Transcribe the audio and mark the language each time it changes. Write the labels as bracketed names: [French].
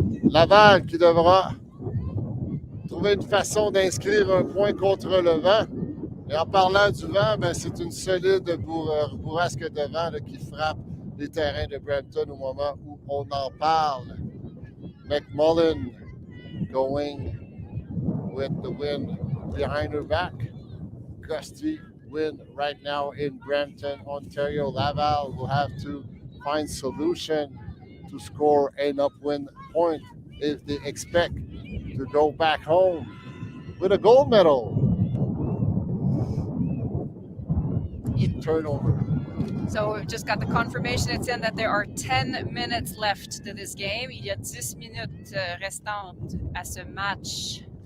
[French] Laval qui devra trouver une façon d'inscrire un point contre le vent. Et en parlant du vent, ben, c'est une solide bourrasque de vent là, qui frappe les terrains de Brampton au moment où on en parle. [English] McMullen going with the wind behind her back. Gusty wind right now in Brampton, Ontario. Laval will have to find solution to score an upwind point if they expect to go back home with a gold medal. Turnover. So we've just got the confirmation, Etienne, that there are 10 minutes left to this game. [French] Il y a 10 minutes restantes à ce match.